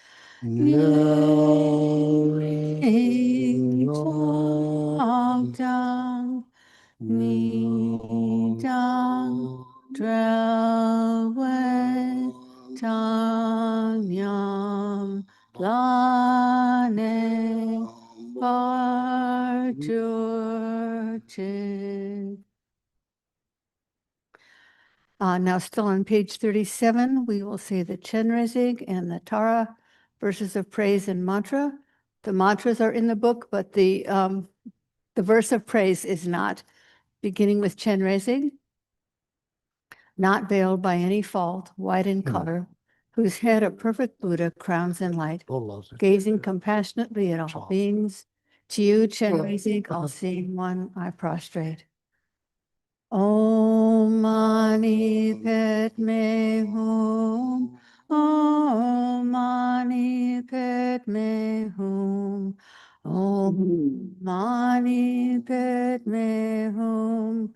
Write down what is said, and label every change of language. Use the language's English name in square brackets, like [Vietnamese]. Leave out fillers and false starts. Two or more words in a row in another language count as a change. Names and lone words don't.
[English] Dang Ni Dang Drawe Tang Yam Lane Bar Churchi. Now still on page 37, we will say the Chenrezig and the Tara verses of praise and mantra. The mantras are in the book, but the verse of praise is not. Beginning with Chenrezig, not veiled by any fault, white in color, whose head a perfect Buddha crowns in light, gazing compassionately at all beings. To you, Chenrezig, all seeing one, I prostrate. [Sanskrit] ॐ मणि पद्मे हूँ. ॐ मणि पद्मे हूँ. ॐ मणि पद्मे हूँ.